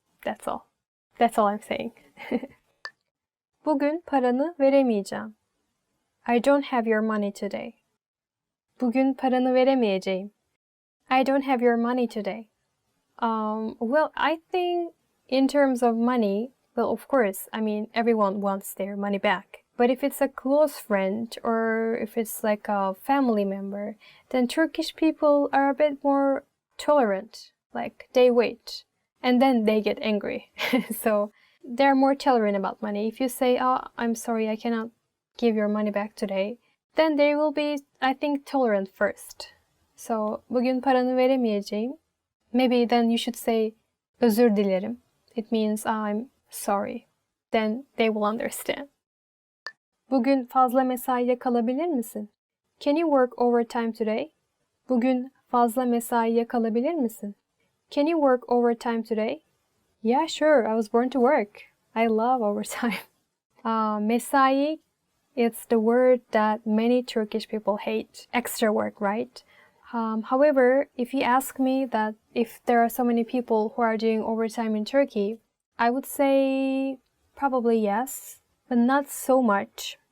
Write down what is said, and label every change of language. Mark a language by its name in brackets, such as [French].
[English] That's all. That's all I'm saying. [Turkish] Bugün paranı veremeyeceğim. [English] I don't have your money today. [Turkish] Bugün paranı veremeyeceğim. [English] I don't have your money today. Well, I think in terms of money, well, of course, I mean, everyone wants their money back. But if it's a close friend or if it's like a family member, then Turkish people are a bit more tolerant. Like, they wait and then they get angry. So they're more tolerant about money. If you say, oh, I'm sorry, I cannot give your money back today, then they will be, I think, tolerant first. [Turkish] So, bugün paranı veremeyeceğim. [English] Maybe then you should say, [Turkish] özür dilerim. [English] It means I'm sorry. Then they will understand. [Turkish] Bugün fazla mesaiye kalabilir misin? [English] Can you work overtime today? [Turkish] Bugün fazla mesaiye kalabilir misin? [English] Can you work overtime today? Yeah, sure. I was born to work. I love overtime. Mesai, it's the word that many Turkish people hate. Extra work, right? However, if you ask me that if there are so many people who are doing overtime in Turkey, I would say probably yes, but not so much.